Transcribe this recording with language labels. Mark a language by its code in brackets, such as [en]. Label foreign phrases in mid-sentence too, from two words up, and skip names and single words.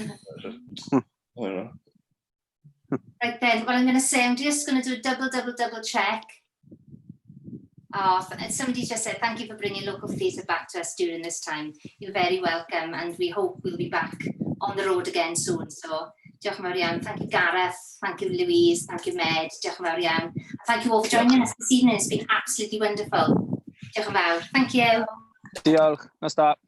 [en] Right then, well, I'm going to say, I'm just going to do a double check. Somebody just said, thank you for bringing local theatre back to us during this time. You're very welcome, and we hope we'll be back on the road again soon. So, [cy] diolch yn fawr iawn. [en] Thank you, Gareth. Thank you, Louise. Thank you, Med. [cy] Diolch yn fawr iawn. [en] Thank you all for joining us this evening. It's been absolutely wonderful. [cy] Diolch yn fawr. [en] Thank you. [cy] Diolch. Nos da.